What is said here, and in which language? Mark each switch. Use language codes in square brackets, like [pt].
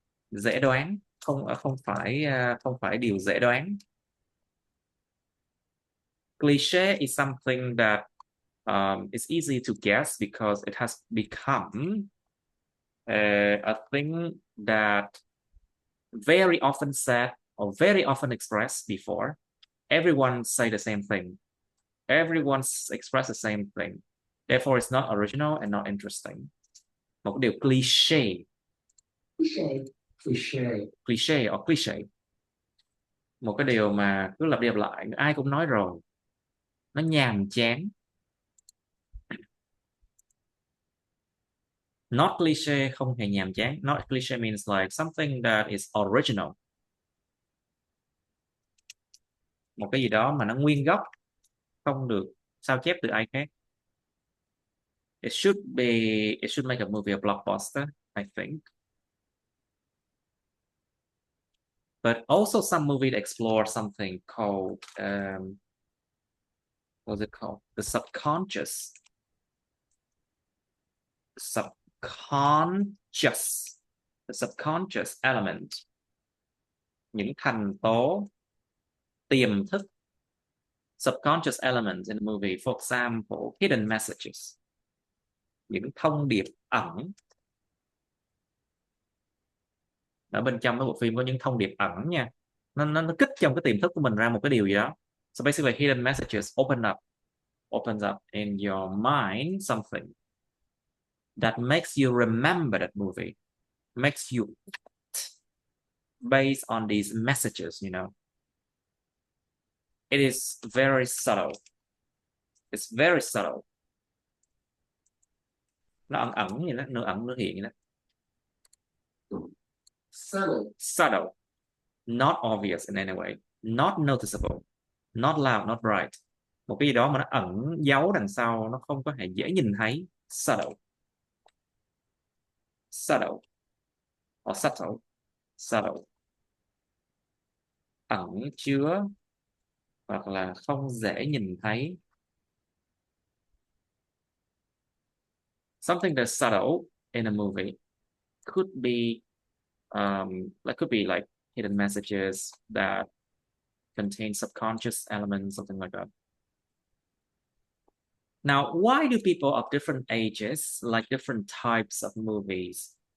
[vi] Dễ đoán, không phải điều dễ đoán. [en] Cliche is something that is easy to guess because it has become a thing that very often said or very often expressed before. Everyone say the same thing. Everyone's expressed the same thing. Therefore, it's not original and not interesting. [vi] Một cái điều cliché. [en] Cliché or cliché. [vi] Một cái điều mà cứ lặp đi lặp lại, ai cũng nói rồi. Nó nhàm chán. [en] Not cliché [vi] không hề nhàm chán. [en] Not cliché means like something that is original. [vi] Một cái gì đó mà nó nguyên gốc, không được sao chép từ ai khác. [en] It should make a movie a blockbuster, I think. But also some movie that explore something called what's it called? The subconscious. Subconscious. The subconscious element. [vi] Những thành tố tiềm thức. [en] Subconscious elements in the movie, for example, hidden messages. [vi] Những thông điệp ẩn. Ở bên trong cái bộ phim có những thông điệp ẩn nha. Nó kích trong cái tiềm thức của mình ra một cái điều gì đó. [en] So basically hidden messages opens up in your mind something that makes you remember that movie, makes you based on these messages, you know. It is very subtle. It's very subtle. [vi] Nó ẩn ẩn vậy đó, nửa ẩn nửa hiện vậy đó. [en] Subtle. Not obvious in any way. Not noticeable. Not loud, not bright. [vi] Một cái gì đó mà nó ẩn giấu đằng sau, nó không có hề dễ nhìn thấy. [en] Subtle. Subtle. Or subtle. Subtle. [vi] Ẩn chứa hoặc là không dễ nhìn thấy. [en] Something that's subtle in a movie could be like hidden messages that contain subconscious elements, something like that. Now, why do people of different ages like different types of movies?